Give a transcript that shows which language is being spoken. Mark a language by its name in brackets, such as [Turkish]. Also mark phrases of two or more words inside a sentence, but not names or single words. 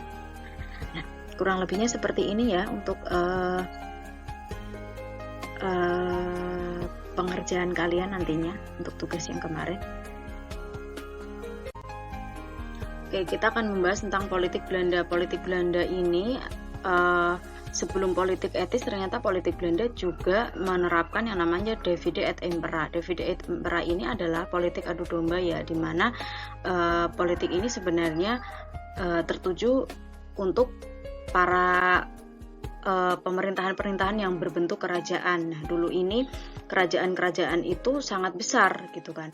[Indonesian] Nah, kurang lebihnya seperti ini ya untuk pengerjaan kalian nantinya untuk tugas yang kemarin. Oke, kita akan membahas tentang politik Belanda. Politik Belanda ini sebelum politik etis, ternyata politik Belanda juga menerapkan yang namanya [Latin] divide et impera. Divide et impera [Indonesian] ini adalah politik adu domba ya, di mana politik ini sebenarnya tertuju untuk para pemerintahan-pemerintahan yang berbentuk kerajaan. Nah, dulu ini kerajaan-kerajaan itu sangat besar gitu kan.